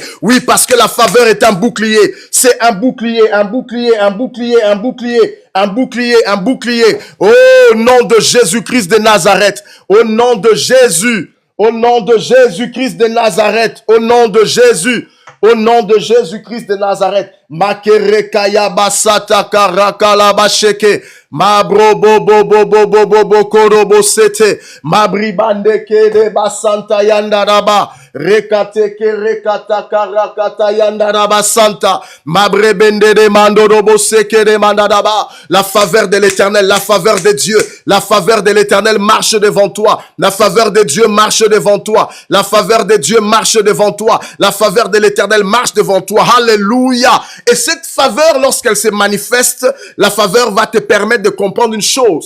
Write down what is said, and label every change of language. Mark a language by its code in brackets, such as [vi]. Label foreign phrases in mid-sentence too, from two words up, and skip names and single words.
[fr] Oui, parce que la faveur est un bouclier. C'est un bouclier, un bouclier, un bouclier, un bouclier, un bouclier, un bouclier. Au nom de Jésus-Christ de Nazareth. Au nom de Jésus. Au nom de Jésus-Christ de Nazareth. Au nom de Jésus. Au nom de Jésus-Christ de Nazareth. Makerekaya basata karakala basheke. Mabro bo bo bo bo bo bo bo korobo sete. Mabribande kede basanta yandaraba. Rekate ke rekata karakata yandaraba santa. Mabrebende de mandorobo seke de mandadaba. La faveur de l'Éternel, la faveur de Dieu, La faveur de l'Éternel marche devant toi. La faveur de Dieu marche devant toi. La faveur de Dieu marche devant toi. La faveur de l'Éternel marche devant toi. Alléluia. Et cette faveur, lorsqu'elle se manifeste, la faveur va te permettre de comprendre une chose.